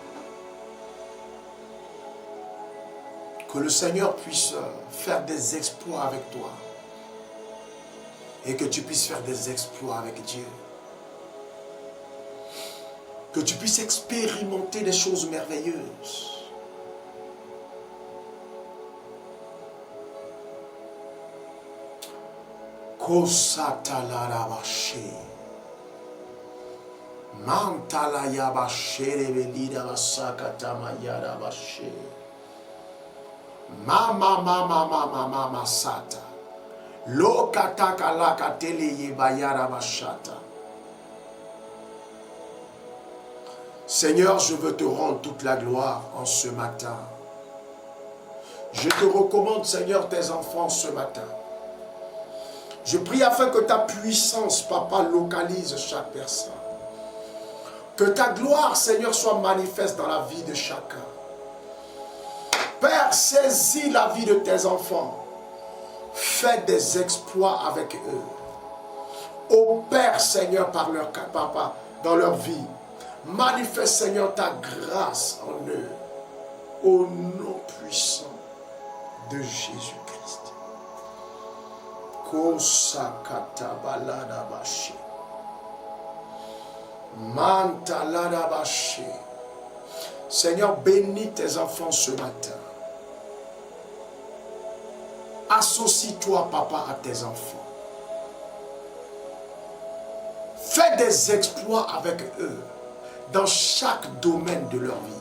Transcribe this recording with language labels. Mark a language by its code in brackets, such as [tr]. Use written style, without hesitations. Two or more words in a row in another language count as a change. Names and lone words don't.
[fr] Que le Seigneur puisse faire des exploits avec toi. Et que tu puisses faire des exploits avec Dieu. Que tu puisses expérimenter des choses merveilleuses. Kosatalarabashe. Mantalayabashe rebelida basakatama yarabashe. Mama sata. Lokataka lakatele yebayarabashata. Seigneur, je veux te rendre toute la gloire en ce matin. Je te recommande, Seigneur, tes enfants ce matin. Je prie afin que ta puissance, Papa, localise chaque personne. Que ta gloire, Seigneur, soit manifeste dans la vie de chacun. Père, saisis la vie de tes enfants. Fais des exploits avec eux. Opère, Seigneur, par leur papa, dans leur vie. Manifeste, Seigneur, ta grâce en eux. Au nom puissant de Jésus-Christ. Kosakata balada bashi. Mantalada bashi. Seigneur, bénis tes enfants ce matin. Associe-toi, Papa, à tes enfants. Fais des exploits avec eux dans chaque domaine de leur vie.